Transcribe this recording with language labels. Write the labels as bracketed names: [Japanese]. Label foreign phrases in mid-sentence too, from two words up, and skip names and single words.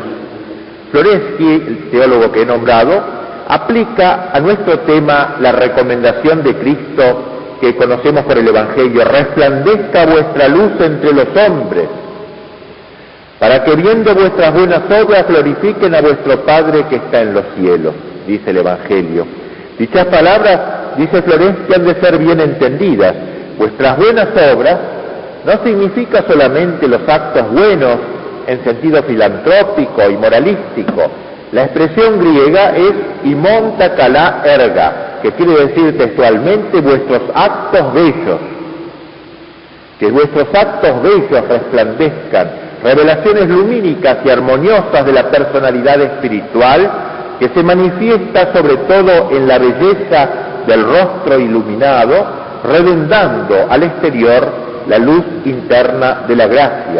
[Spanish] Florensky, el teólogo que he nombrado, aplica a nuestro tema la recomendación de Cristo que conocemos por el Evangelio: resplandezca vuestra luz entre los hombres, para que viendo vuestras buenas obras glorifiquen a vuestro Padre que está en los cielos, dice el Evangelio. Dichas palabras, dice Florensky, han de ser bien entendidas. Vuestras buenas obras no significa solamente los actos buenos en sentido filantrópico y moralístico. La expresión griega es [Greek] ὑμῶν τὰ καλὰ ἔργα, [Spanish] que quiere decir textualmente vuestros actos bellos. Que vuestros actos bellos resplandezcan, revelaciones lumínicas y armoniosas de la personalidad espiritual que se manifiesta sobre todo en la belleza del rostro iluminado, redundando al exterior la luz interna de la gracia.